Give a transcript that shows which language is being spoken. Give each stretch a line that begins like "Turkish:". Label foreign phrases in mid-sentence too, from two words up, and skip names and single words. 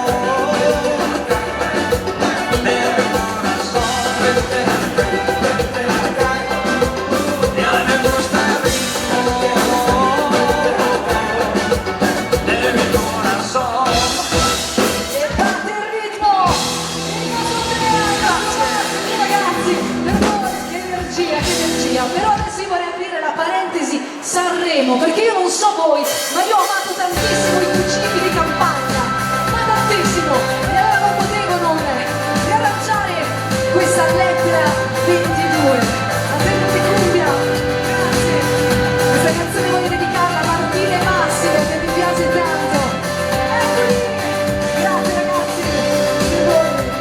Spanish: mi corazón, ya me gusta el ritmo de mi corazón.
Italian: E parte il ritmo ragazzi, per voi che energia, però adesso io vorrei aprire la parentesi Sanremo, perché io non so voi, ma io ho amato tantissimo i cugini di campagna, ma tantissimo, e allora non potevo non riarrangiare questa lettera 22, la terra di cumbia, grazie, questa canzone voglio dedicarla a Martina e Massimo, che mi piace tanto, eccoli, grazie ragazzi, per voi.